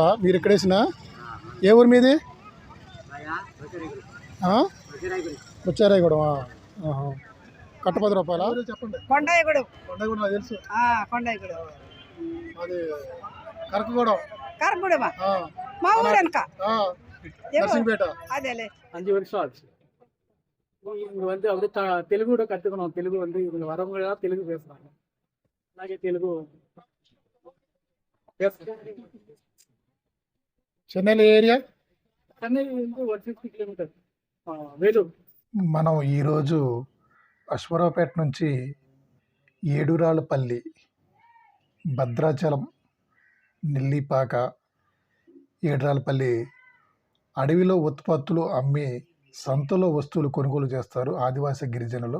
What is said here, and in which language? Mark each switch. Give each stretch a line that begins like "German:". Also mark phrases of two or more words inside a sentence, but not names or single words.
Telugu: మీరు ఇక్కడ వేసిన ఏ ఊరు మీది? ముచ్చారాయగూడెం. కట్ట 10 రూపాయల. చెప్పండి. కొండాయిగూడెం నాకు తెలుసు. అది కరకగూడెం మా ఊరు వెనక నర్సింగ్పేట. అదేలే
Tamil: 5 வருஷம் வந்து தெலுங்கு கூட கற்றுக்கணும். தெலுங்கு வந்து இவங்க வரவங்க தெலுங்கு பேசுகிறாங்க.
Telugu: అలాగే తెలుగు చెన్నై ఏరియా. చెన్నై வந்து 150 కిలోమీటర్ వేలూరు. మనం ఈరోజు అశ్వరావుపేట నుంచి ఏడురాళ్ళపల్లి, భద్రాచలం, నెల్లిపాక, ఏడురాళ్ళపల్లి అడవిలో ఉత్పత్తులు అమ్మి సంతలో వస్తువులు కొనుగోలు చేస్తారు ఆదివాసీ గిరిజనులు.